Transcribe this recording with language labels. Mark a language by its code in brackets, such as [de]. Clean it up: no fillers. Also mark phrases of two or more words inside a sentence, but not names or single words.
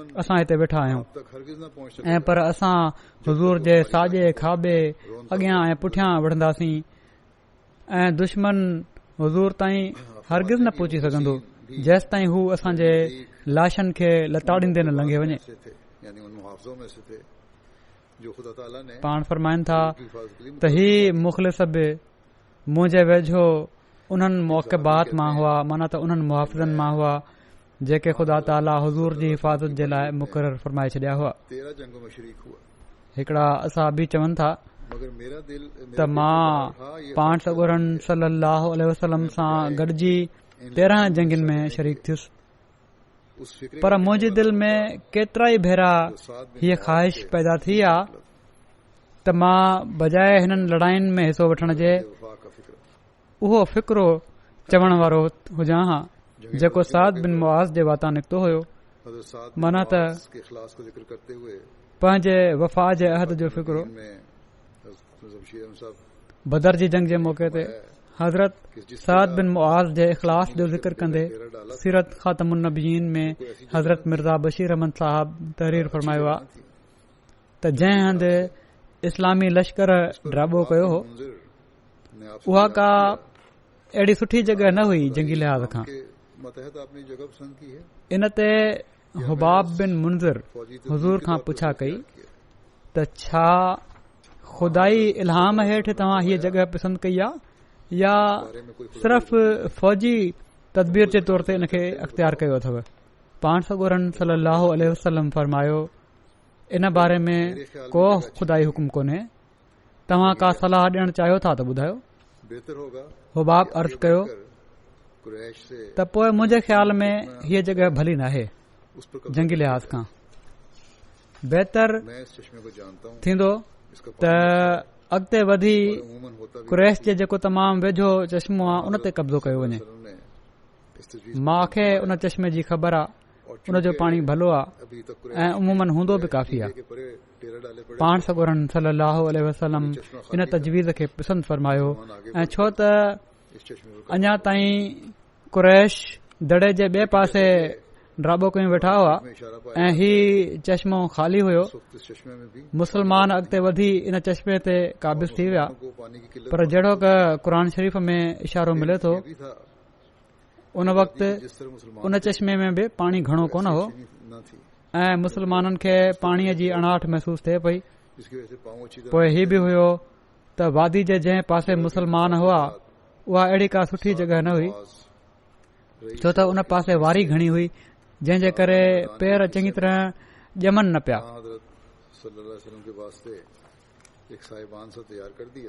[sd] असां हिते वेठा आहियूं। [ur] तक हरगिज़ न पहुंच [sd] ऐं पर असां हुज़ूर जे साॼे खाॿे अॻियां ऐं पुठियां विढ़ंदासीं ऐं दुश्मन हुज़ूर ताईं हरगिज़ न पहुची सघंदो जेसि ताईं हू असांजे लाशनि खे लताड़ींदे न लंघे वञे। [ur] थे, यानी उन मुहाफ़िज़ों में से थे जो खुदा ताला ने [sd] पाण फरमाइनि था [ur] की हिफाज़त के लिए [sd] त ही मुख़लिस बि मुंहिंजे वेझो उन्हनि मौक़बात मां हुआ, माना त उन्हनि मुहाफ़िज़नि मां हुआ जेके ख़ुदा ताला हुज़ूर जी हिफ़ाज़त जे लाइ मुक़ररु फरमाए छॾिया हुआ। [ur] 13 जंगों में शरीक हुआ, [sd] हिकिड़ा असहाबी चवनि था [ur] मगर मेरा दिल [sd] त मां पाण सॻोरनि [ar] صلى الله عليه وسلم [sd] सां गॾिजी 13 जंगनि में शरीक थियुसि, [ur] उस फिक्र [sd] पर मुंहिंजे दिलि में केतिरा ई भेरा हीअ ख़्वाहिश पैदा थी आहे त मां बजाए हिननि लड़ायुनि में हिसो वठण जे [ur] वफा का फिक्र। [sd] उहो फ़िक्रो चवण वारो हुजां हा जेको साद बिन मुआज़ जे वाता निकितो हुयो, हज़रत साद माना त [ur] के इखलास को जिक्र करते हुए [sd] पंहिंजे वफ़ा जे अहद जो फ़िक्रो [ur] में जमशीर साहब [sd] बदर जी जंग जे मौक़े ते हज़रत साद बिन मुआज़ जे इख़लास जो ज़िक्र कंदे सीरत ख़ातमुन नबीयीन में हज़रत मिर्ज़ा बशीर अहमद साहब तहरीर फरमायो आहे त जंहिं हंधि इस्लामी लश्कर ड्राबो कयो हो [ur] मुंज़िर ने आप [sd] उहा का अहिड़ी सुठी जॻह न हुई जंगी लिहाज़ खां। [ur] के मतहत आपने जगह पसंद की है। [sd] इन ते हुबाब बिन मुंज़िर हुज़ूर खां पुछा कई त छा खुदाई इल्हाम हेठि तव्हां हीअ जॻह पसंदि कई आहे या सिर्फ़ फ़ौजी तदबीर जे तौर ते इन खे अख़्तियार कयो अथव? पाण सॻोरनि [ar] صلى الله عليه وسلم [sd] फरमायो, इन बारे में को खुदाई हुकुम कोन्हे, तव्हां का सलाह ॾियणु चाहियो था त ॿुधायो। [ur] बेहतर होगा [sd] हुबाब अर्ज़ कयो [ur] कुरैश से [sd] त पोइ मुंहिंजे ख़्याल में हीअ जॻह भली नाहे [ur] उस पर कब्ज़ा [sd] जंगी लिहाज़ खां। बहितर [ur] मैं इस चश्मे को जानता हूँ, [sd] थींदो [ur] इसका [sd] त अॻिते वधी [ur] उमूमन होता भी [sd] कुरैश जे जेको तमामु वेझो चश्मो आहे उन ते कब्ज़ो कयो वञे। [ur] वसल्लम ने इस तजवीज़ [sd] मूंखे उन चश्मे जी ख़बर आहे, उन जो पाणी भलो आहे [ur] अभी तक [sd] ऐं उमूमन हूंदो बि काफ़ी आहे। [ur] के परे टेरा डाले पड़े [sd] पाण सॻोरनि [ar] صلى الله عليه وسلم [sd] इन तजवीज़ खे पसंदि फरमायो ऐं छो त [ur] इस चश्मे को [sd] अञा ताईं कुरैश दड़े जे ॿिए पासे ड्राबो कयूं वेठा हुआ [ur] में इशारा पाया। [sd] ऐं ही चश्मो ख़ाली हुयो। [ur] इस वक्त इस चश्मे में भी [sd] मुसलमान अॻिते वधी इन चश्मे ते क़ाबिज़ थी विया, [ur] को पानी की किल्लत [sd] पर जहिड़ो क क़ुर शरीफ़ में इशारो मिले थो [ur] भी था। [sd] उन वक़्तु [ur] जिस तरह मुसलमान [sd] उन चश्मे में बि पाणी घणो कोन हो [ur] न थी, [sd] ऐं मुसलमाननि खे पाणीअ जी अणाहठ महसूस थिए पई। [ur] जिसकी वजह से पाँव अच्छी तरह [sd] पोइ ही बि हुयो त वादी जे जंहिं पासे मुसलमान हुआ उहा अहिड़ी का सुठी जॻह न हुई, [ur] रही [sd] छो त उन पासे वारी घणी हुई जंहिं जे करे पेर चङी तरह ॼमनि न पिया। [ur] حضرت [ar] صلى الله عليه وسلم [ur] کے واسطے ایک صاحبان سا تیار کر دیا.